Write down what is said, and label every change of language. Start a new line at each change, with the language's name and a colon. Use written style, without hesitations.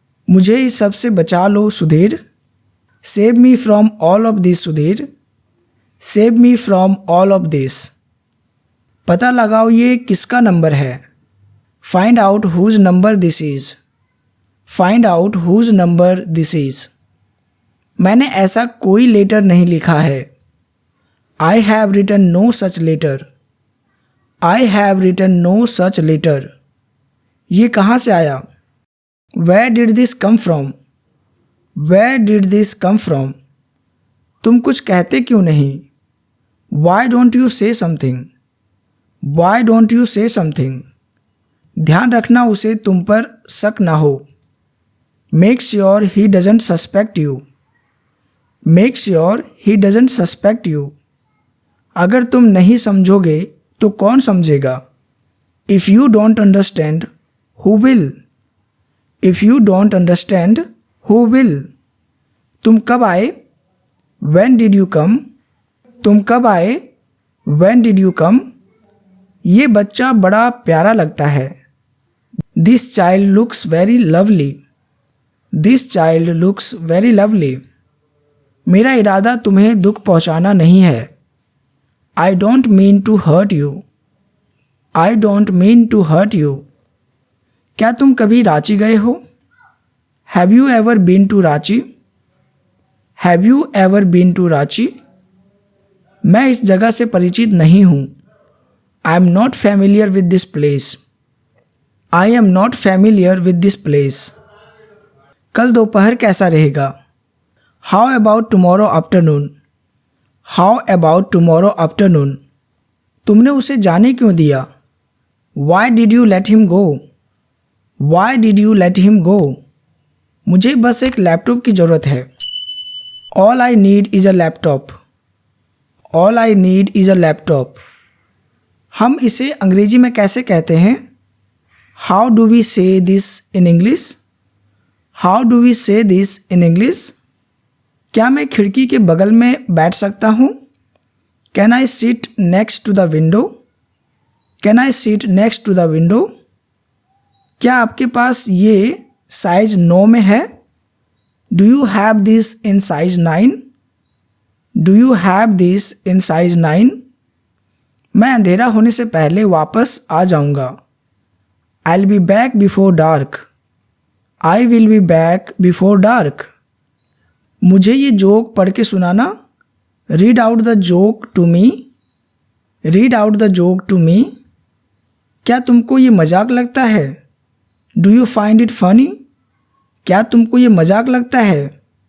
Hindi: मुझे इस सब से बचा लो Sudhir.
English: Save me from all of this Sudhir. Save me from all of this.
Hindi: पता लगाओ ये किसका नंबर है.
English: Find out whose number this is. Find out whose number this is.
Hindi: मैंने ऐसा कोई लेटर नहीं लिखा है.
English: I have written no such letter. I have written no such letter.
Hindi: ये कहाँ से आया?
English: Where did this come from? Where did this come from?
Hindi: तुम कुछ कहते क्यों नहीं?
English: Why don't you say something? Why don't you say something?
Hindi: ध्यान रखना उसे तुम पर शक ना हो.
English: Make sure he doesn't suspect you. Make sure he doesn't suspect you.
Hindi: अगर तुम नहीं समझोगे तो कौन समझेगा?
English: If you don't understand, who will? If you don't understand, who will?
Hindi: तुम कब आए?
English: When did you come?
Hindi: तुम कब आए?
English: When did you come?
Hindi: ये बच्चा बड़ा प्यारा लगता है.
English: This child looks very lovely. This child looks very lovely.
Hindi: मेरा इरादा तुम्हें दुख पहुंचाना नहीं है.
English: I don't mean to hurt you. I don't mean to hurt you.
Hindi: क्या तुम कभी रांची गए हो?
English: Have you ever been to Ranchi? Have you ever been to Ranchi?
Hindi: मैं इस जगह से परिचित नहीं हूँ.
English: I am not familiar with this place. I am not familiar with this place.
Hindi: कल दोपहर कैसा रहेगा?
English: How about tomorrow afternoon? How about tomorrow afternoon?
Hindi: तुमने उसे जाने क्यों दिया?
English: Why did you let him go? Why did you let him go?
Hindi: मुझे बस एक लैपटॉप की ज़रूरत है.
English: All I need is a laptop. All I need is a laptop.
Hindi: हम इसे अंग्रेजी में कैसे कहते हैं?
English: How do we say this in English? How do we say this in English?
Hindi: क्या मैं खिड़की के बगल में बैठ सकता हूँ?
English: Can I sit next to the window? Can I sit next to the window?
Hindi: क्या आपके पास ये साइज 9 में है?
English: Do you have this in size 9? Do you have this in size 9?
Hindi: मैं अंधेरा होने से पहले वापस आ जाऊंगा.
English: I'll be back before dark. I will be back before dark.
Hindi: मुझे ये जोक पढ़ के सुनाना.
English: Read out the joke to me. Read out the joke to me.
Hindi: क्या तुमको ये मजाक लगता है?
English: Do you find it funny?
Hindi: क्या तुमको ये मजाक लगता है?